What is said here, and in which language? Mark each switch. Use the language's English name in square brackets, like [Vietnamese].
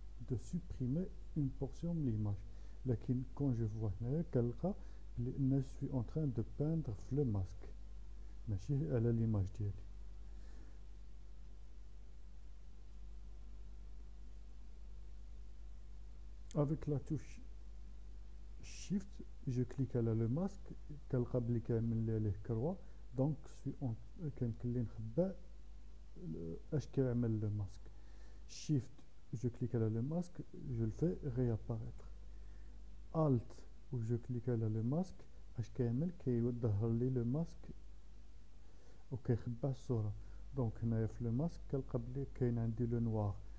[French] de supprimer une portion de l'image. لكن quand je vois هنايا [Arabic] كنلقى بلي [French] je suis en train de peindre في le masque [Arabic] ماشي على [French] l'image ديالي. Avec la touche Shift, je clique على le masque [Arabic] كنلقى بلي كيعمل لي عليه كروة. دونك كنكلي نخبى اش كيعمل le masque. [French] Shift, je clique على le masque, je le fais réapparaître. Alt ou je clique [Arabic] على le masque اش كيعمل كيظهر لي le masque وكيخبى الصورة. دونك هنايا في le masque كنلقى بلي كاين عندي le noir.